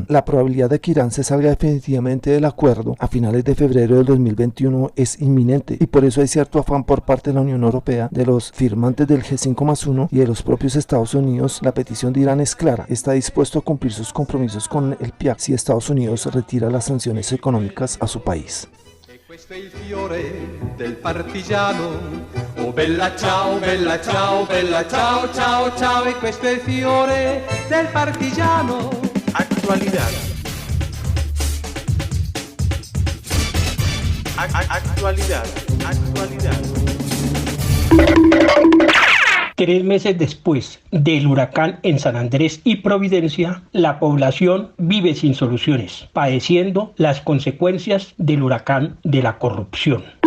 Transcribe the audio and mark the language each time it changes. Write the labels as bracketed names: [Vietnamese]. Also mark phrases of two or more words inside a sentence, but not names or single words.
[Spanish] La probabilidad de que Irán se salga definitivamente del acuerdo a finales de febrero del 2021 es inminente, y por eso hay cierto afán por parte de la Unión Europea, de los firmantes del G5+1 y de los propios Estados Unidos. La petición de Irán es clara: está dispuesto a cumplir sus compromisos con el PIAC si Estados Unidos retira las sanciones económicas a su país. [Italian] Questo è il fiore del partigiano. Oh bella ciao, bella ciao, bella ciao, ciao, ciao. E questo è il fiore del partigiano. [Spanish] Actualidad. Actualidad. Actualidad. 3 meses después del huracán en San Andrés y Providencia, la población vive sin soluciones, padeciendo las consecuencias del huracán de la corrupción.